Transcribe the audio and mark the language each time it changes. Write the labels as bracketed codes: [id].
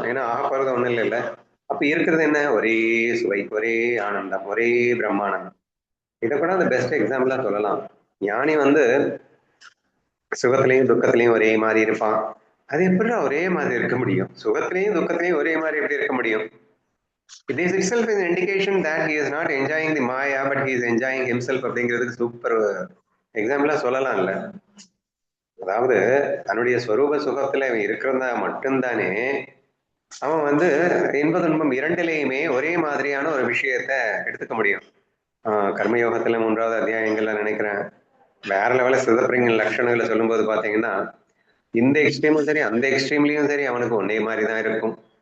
[ta] ஏன்னா ஆகப்போறது ஒண்ணும் இல்லை இல்ல. அப்ப இருக்கிறது என்ன? ஒரே சுவை, ஒரே ஆனந்தம், ஒரே பிரம்மானந்தம். இதை கூட அந்த பெஸ்ட் எக்ஸாம்பிளா சொல்லலாம். ஞானி வந்து சுகத்திலையும் துக்கத்திலையும் ஒரே மாதிரி இருப்பான். அது எப்படி ஒரே மாதிரி இருக்க முடியும்? சுகத்திலையும் துக்கத்திலையும் ஒரே மாதிரி எப்படி இருக்க முடியும்? [en] This itself is an indication that he is not enjoying the Maya, but he is enjoying himself [ta] அப்படிங்கிறதுக்கு சூப்பர் எக்ஸாம்பிளா சொல்லலாம்ல. அதாவது தன்னுடைய ஸ்வரூப சுகத்துல இருக்கிறதா மட்டும்தானே அவன் வந்து இன்ப துன்பம் இரண்டிலையுமே ஒரே மாதிரியான ஒரு விஷயத்த எடுத்துக்க முடியும். கர்மயோகத்துல 3வது அத்தியாயங்கள்ல நினைக்கிறேன் வேற லெவல சிதப்பிரிங்க லட்சணங்களை சொல்லும்போது பாத்தீங்கன்னா, இந்த எக்ஸ்ட்ரீமும் சரி அந்த எக்ஸ்ட்ரீம்லயும் சரி அவனுக்கு ஒன்னே மாதிரிதான் இருக்கும்.